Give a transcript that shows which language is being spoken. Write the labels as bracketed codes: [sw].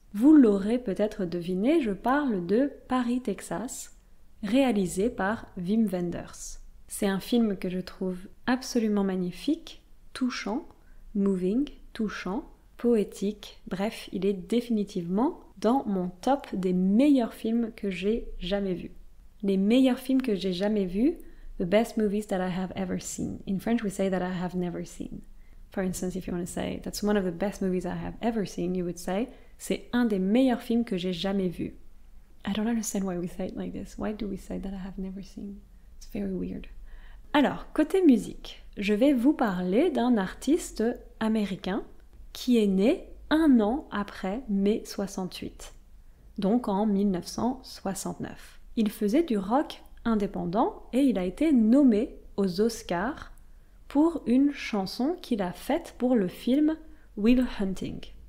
[fr] Vous l'aurez peut-être deviné, je parle de Paris, Texas, réalisé par Wim Wenders. C'est un film que je trouve absolument magnifique, touchant, moving, touchant, poétique, bref, il est définitivement dans mon top des meilleurs films que j'ai jamais vus. Les meilleurs films que j'ai jamais vus, [en] the best movies that I have ever seen. In French, we say that I have never seen. For instance, if you want to say, that's one of the best movies I have ever seen, you would say, [fr] c'est un des meilleurs films que j'ai jamais vus. [en] I don't understand why we say it like this. Why do we say that I have never seen? It's very weird. [fr] Alors, côté musique, je vais vous parler d'un artiste américain qui est né un an après mai 68, donc en 1969. Il faisait du rock indépendant et il a été nommé aux Oscars pour une chanson qu'il a faite pour le film Will Hunting.